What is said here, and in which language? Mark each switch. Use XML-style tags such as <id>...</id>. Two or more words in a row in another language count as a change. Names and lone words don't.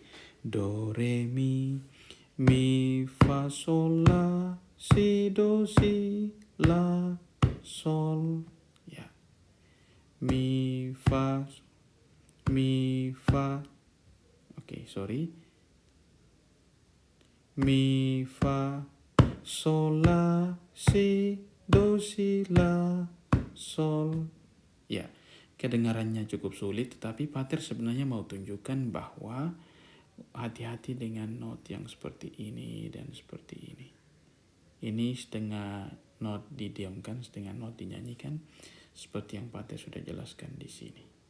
<id>Do, re, mi, fa, sol, la, si, do, si, la, sol. Ya. Mi, fa. Oke, sorry. Mi, fa, sol, la, si, do, si, la, sol. Ya, kedengarannya cukup sulit, tetapi Pater sebenarnya mau tunjukkan bahwa hati-hati dengan not yang seperti ini dan seperti ini. Ini setengah not didiamkan, setengah not dinyanyikan, seperti yang Pater sudah jelaskan di sini.</id>